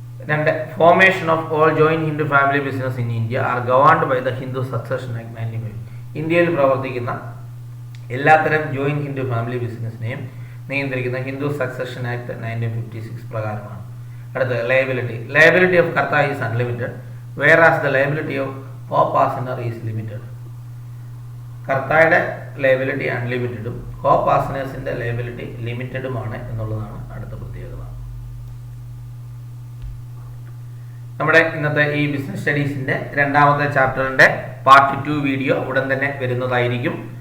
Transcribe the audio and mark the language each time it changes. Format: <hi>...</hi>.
<en>2, formation of all joint Hindu family business in India are governed by the Hindu succession act 1955.</en> <ml>ഇന്ത്യയിൽ പ്രവർത്തിക്കുന്ന എല്ലാത്തരം join Hindu family ബിസിനസ്സിനെയും നിയന്ത്രിക്കുന്ന Hindu succession act 1956 പ്രകാരമാണ്. അടുത്ത liability.</ml> <en>Liability of karta is unlimited, whereas the liability of co-passenger is limited.</en> <ml>കർത്തായുടെ liability അൺലിമിറ്റഡും കോ-പാസനേഴ്സിൻ്റെ liability ലിമിറ്റഡുമാണ് എന്നുള്ളതാണ് അടുത്ത പ്രത്യേകത. നമ്മുടെ ഇന്നത്തെ ഈ ബിസിനസ് സ്റ്റഡീസിൻ്റെ 2ാമത്തെ ചാപ്റ്ററിൻ്റെ പാർട്ട് 2 വീഡിയോ ഉടൻ തന്നെ വരുന്നതായിരിക്കും.</ml>